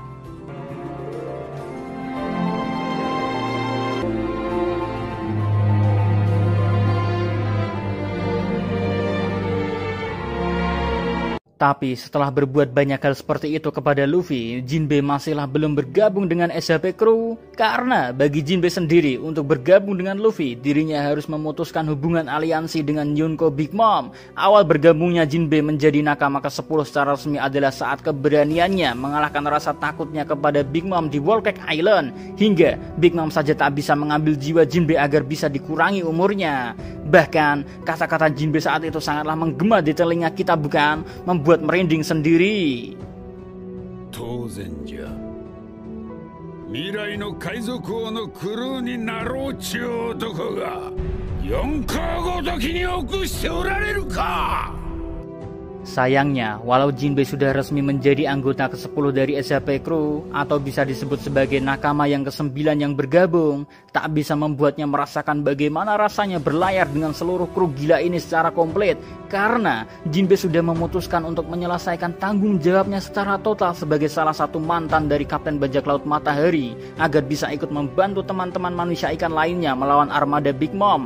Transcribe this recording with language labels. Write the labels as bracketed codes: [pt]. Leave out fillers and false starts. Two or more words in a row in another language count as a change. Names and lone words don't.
[id] Tapi setelah berbuat banyak hal seperti itu kepada Luffy, Jinbe masihlah belum bergabung dengan SHP Crew. Karena bagi Jinbe sendiri untuk bergabung dengan Luffy, dirinya harus memutuskan hubungan aliansi dengan Yonko Big Mom. Awal bergabungnya Jinbe menjadi nakama ke-10 secara resmi adalah saat keberaniannya mengalahkan rasa takutnya kepada Big Mom di Whole Cake Island. Hingga Big Mom saja tak bisa mengambil jiwa Jinbe agar bisa dikurangi umurnya. Bahkan kata-kata Jinbe saat itu sangatlah menggema di telinga kita bukan? Membuat merinding sendiri. [ja] 当然じゃ。未来の海賊王のクルーになろうちゅう男が4カごときに臆しておられるか。 [id] Sayangnya, walau Jinbe sudah resmi menjadi anggota ke-10 dari SHP Crew atau bisa disebut sebagai nakama yang ke-9 yang bergabung, tak bisa membuatnya merasakan bagaimana rasanya berlayar dengan seluruh kru gila ini secara komplit. Karena Jinbe sudah memutuskan untuk menyelesaikan tanggung jawabnya secara total sebagai salah satu mantan dari Kapten Bajak Laut Matahari agar bisa ikut membantu teman-teman manusia ikan lainnya melawan armada Big Mom.